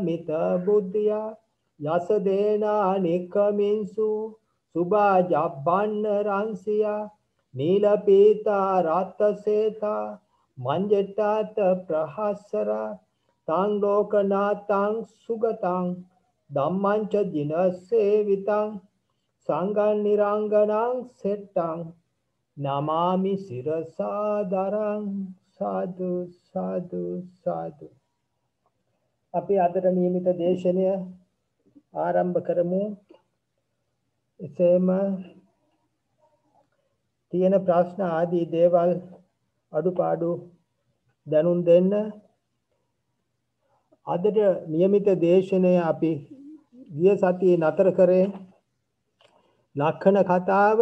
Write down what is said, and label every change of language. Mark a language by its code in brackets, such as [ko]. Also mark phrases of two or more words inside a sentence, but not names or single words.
[pi] මිත බුද්ධියා යස දේනා නිකමින්සු සුභා ජබ්බන්න රංසියා නීලපීතා රත්තසේතා මංජට්ටාත ප්‍රහස්සරා තං ලෝකනාතං සුගතං ධම්මංච දිනසේවිතං සංඝං නිරංගනං සෙට්ටං නමාමි සිරසාදරං සාදු සාදු සාදු. [si] අපි අදට නියමිත දේශනය ආරම්භ කරමු. එසේම තියෙන ප්‍රශ්න ආදී දේවල් අඩුපාඩු දැනුම් දෙන්න. අදට නියමිත දේශනය අපි ගිය සතියේ නතර කරේ ලක්ෂණ කතාව.